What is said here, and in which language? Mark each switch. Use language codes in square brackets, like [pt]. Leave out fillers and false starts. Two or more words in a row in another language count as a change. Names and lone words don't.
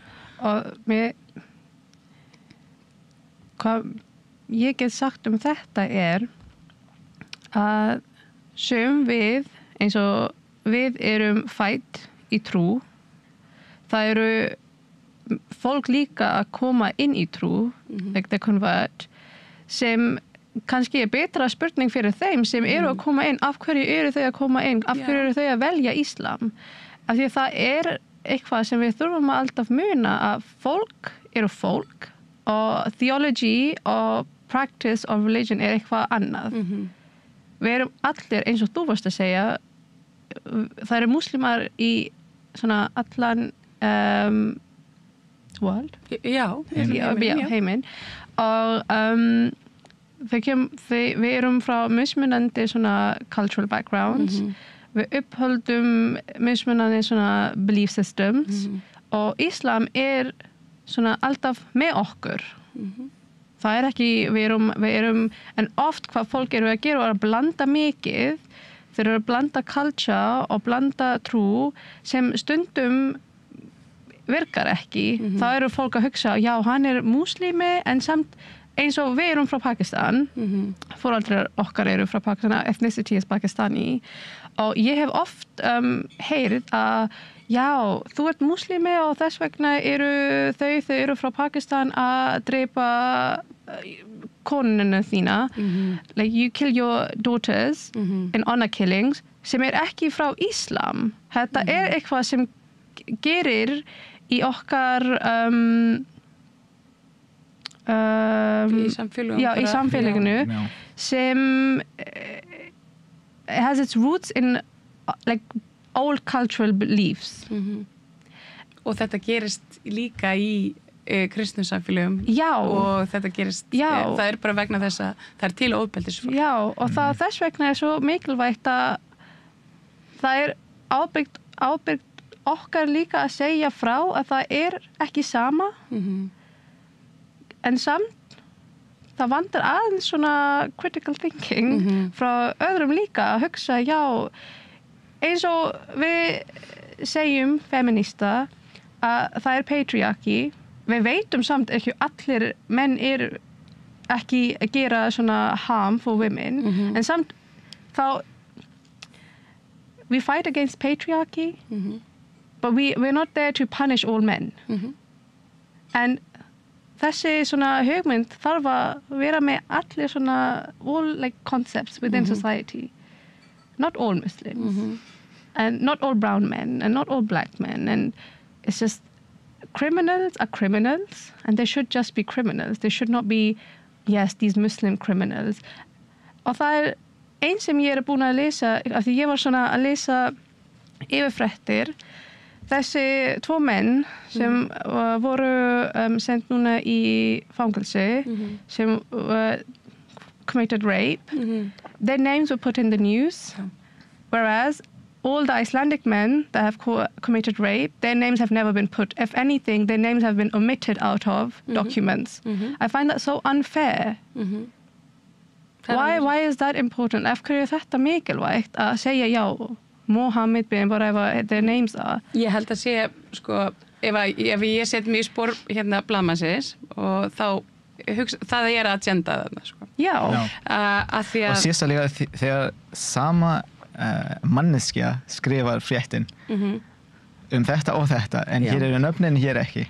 [is] Og hvað ég get sagt þetta að sum við eins og við erum fædd í trú. Það eru fólk líka að koma inn í trú, [en] like the convert, [is] sem kannski betra spurning fyrir þeim sem eru að koma inn. Af hverju eru þau að koma inn? Af hverju eru þau að velja Íslam? Af því það eitthvað sem við þurfum að alltaf muna að fólk eru fólk og theology og [en] practice of religion [is] eitthvað annað. Við erum allir, eins og þú varst að segja, það eru muslimar í svona allan world? Heiminn. Og við erum frá mismunandi svona [en] cultural backgrounds. [is] Við upphöldum mismunandi svona [en] belief systems [is] og Íslam svona alltaf með okkur. Það ekki, við erum, en oft hvað fólk eru að gera er að blanda mikið, þeir eru að blanda culture og blanda trú sem stundum virkar ekki. Það eru fólk að hugsa, já, hann múslimi, en samt eins og við erum frá Pakistan, foreldrar okkar eru frá Pakistan, [en] ethnicity is Pakistani, [is] og ég hef oft heyrð að já, þú ert muslimi og þess vegna þau eru frá Pakistan að drepa konuna þína. [en] Like you kill your daughters in honor killings, [is] sem ekki frá Íslam. Þetta eitthvað sem gerir í okkar í samfélaginu sem [en] has its roots in like old cultural beliefs. [is] Og þetta gerist líka í kristnum samfélögum. Já. Og þetta gerist, það bara vegna þess að það til ofbeldisfólk. Já, og þess vegna svo mikilvægt að það ábyrgt okkar líka að segja frá að það ekki sama. En samt, það vantar aðeins svona [en] critical thinking [is] frá öðrum líka að hugsa, já, eins og við segjum feminista að það patriarchy. Við veitum samt ekki allir menn ekki að gera svona [en] harm for women. [is] En samt þá [en] we fight against patriarchy, but we're not there to punish all men. [is] En þessi svona hugmynd þarf að vera með allir svona [en] all like concepts within society. Not all Muslims, and not all brown men, and not all black men, and it's just criminals are criminals, and they should just be criminals. They should not be, yes, these Muslim criminals. [is] Og það einn sem ég búin að lesa, af því ég var svona að lesa yfirfréttir, þessi 2 menn sem voru sent núna í fangelsi, sem committed rape, their names were put in the news, whereas all the Icelandic men that have committed rape, their names have never been put. [en] If anything, their names have been omitted out of documents. I find that so unfair. Why is that important? [is] Af hverju þetta mikilvægt að segja já, [en] Mohammed bin, whatever their names are? [is] Ég held að sé, sko, ef ég set mig í spor hérna blaðmannsins og þá það agenda þarna, sko. Já. Og sérstaklega þegar sama manneskja skrifar fréttin þetta og þetta, en hér nöfnin, hér ekki.